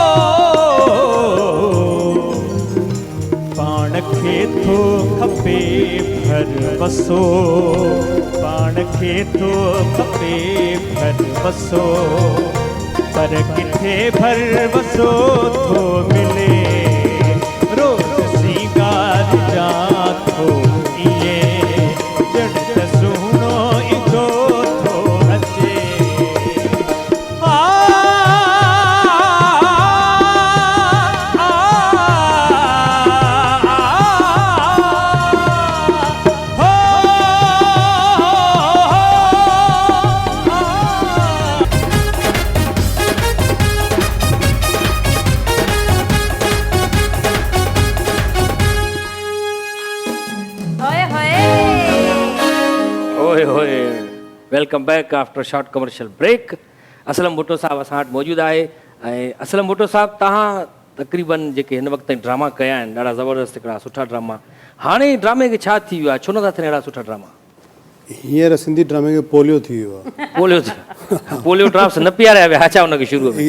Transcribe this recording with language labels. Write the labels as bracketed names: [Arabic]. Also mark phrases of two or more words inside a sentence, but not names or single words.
[Sindhi] पाण खे थो खपे भर वसो पाण खे थो खपे भर वसो पर किथे भर वसो थो मिले रोज़ सिंगार जा थो इए ॼण त सुहिणो ईंदो थो अचे होए होए ओए [English] welcome back after short commercial break [Sindhi] असलम भुट्टो साहब असां वटि मौजूदु आहे ऐं असलम भुट्टो साहब तव्हां तक़रीबन जेके हिन वक़्त ताईं ड्रामा कया आहिनि ॾाढा ज़बरदस्त हिकिड़ा सुठा ड्रामा हाणे ड्रामे खे छा थी वियो आहे छो नथा थियनि अहिड़ा सुठा ड्रामा हींअर सिंधी ड्रामे खे पोलियो थी वियो आहे पोलियो पोलियो ड्राफ्स न पीआरिया विया छा हुनखे शुरूअ में